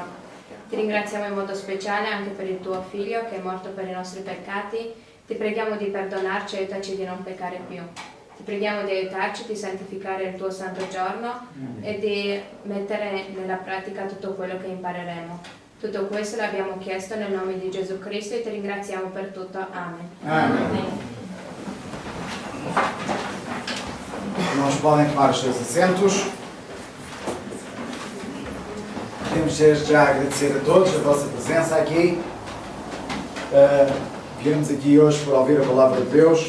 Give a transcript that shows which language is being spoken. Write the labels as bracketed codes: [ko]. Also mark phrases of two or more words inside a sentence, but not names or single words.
[it] Ti ringraziamo in modo speciale anche per il tuo Figlio che è morto per i nostri peccati. Ti preghiamo di perdonarci e aiutaci di non peccare più. Ti preghiamo di aiutarci, di santificare il tuo santo giorno e di mettere nella pratica tutto quello che impareremo. Tutto questo l'abbiamo chiesto nel nome di Gesù Cristo e ti ringraziamo per tutto. Amen. [pt] Amém. Irmãos, podem tomar os seus assentos. Queremos desde já agradecer a todos a vossa presença aqui. Viemos aqui hoje para ouvir a Palavra de Deus.